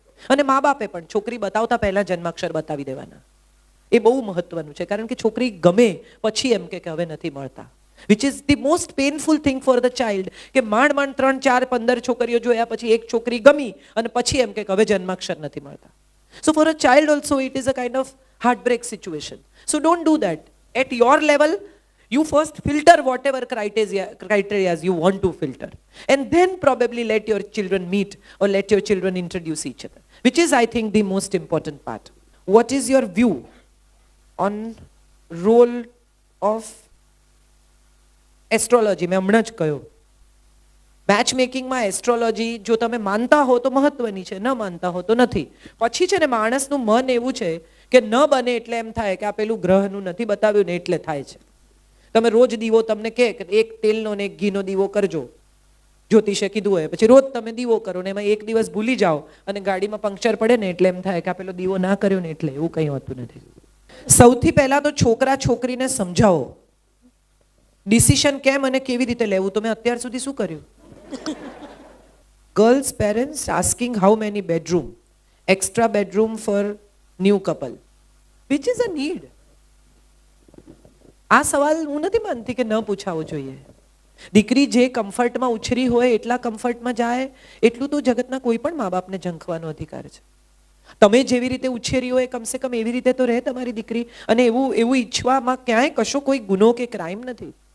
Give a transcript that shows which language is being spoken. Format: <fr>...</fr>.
<gu>અને મા બાપે પણ છોકરી બતાવતા પહેલા જન્માક્ષર બતાવી દેવાના. એ બહુ મહત્વનું છે, કારણ કે છોકરી ગમે પછી એમ કે હવે નથી મળતા,</gu> <en>Which is the most painful thing for the child.</en> <gu>કે માંડ 3, 4, 15 છોકરીઓ જોયા પછી એક છોકરી ગમી અને પછી એમ કે હવે જન્માક્ષર નથી મળતા.</gu> <en>So for a child also it is a kind of heartbreak situation. So don't do that. At your level, you first filter whatever criteria you want to filter. And then probably let your children meet or let your children introduce each other. Which is, I think, the most important part. What is your view on role of astrology?</en> <gu>મેં હમણાં જ કહ્યું, match મેકિંગમાં astrology જો તમે માનતા હો તો મહત્વની છે, ન માનતા હો તો નથી. પછી છે ને માણસનું મન એવું છે કે ન બને એટલે એમ થાય કે આ પેલું ગ્રહનું નથી બતાવ્યું ને એટલે થાય છે. તમે રોજ દીવો તમને કહે કે એક તેલનો ને એક ઘીનો દીવો કરજો, જ્યોતિષે કીધું હોય, પછી રોજ તમે દીવો કરો ને એમાં એક દિવસ ભૂલી જાઓ અને ગાડીમાં પંક્ચર પડે ને એટલે એમ થાય કે આ પેલો દીવો ના કર્યો ને એટલે. એવું કંઈ હોતું નથી. સૌથી પહેલા તો છોકરા છોકરીને સમજાવો ડિસિશન કેમ અને કેવી રીતે લેવું. તમે અત્યાર સુધી શું કર્યું?</gu> <en>Girls' parents asking how many bedroom, extra bedroom for new couple, which is a need.</en> <gu>આ સવાલ હું નથી માનતી કે ન પૂછાવો જોઈએ. દીકરી જે કમ્ફર્ટમાં ઉછરી હોય એટલા કમ્ફર્ટમાં જાય એટલું તો જગતના કોઈ પણ મા બાપને ઝંખવાનો અધિકાર છે. તમે જેવી રીતે ઉછેરી હોય કમસે કમ એવી રીતે તો રહે તમારી દીકરી. અને એવું ઈચ્છવામાં ક્યાંય કશો કોઈ ગુનો કે ક્રાઇમ નથી.</gu>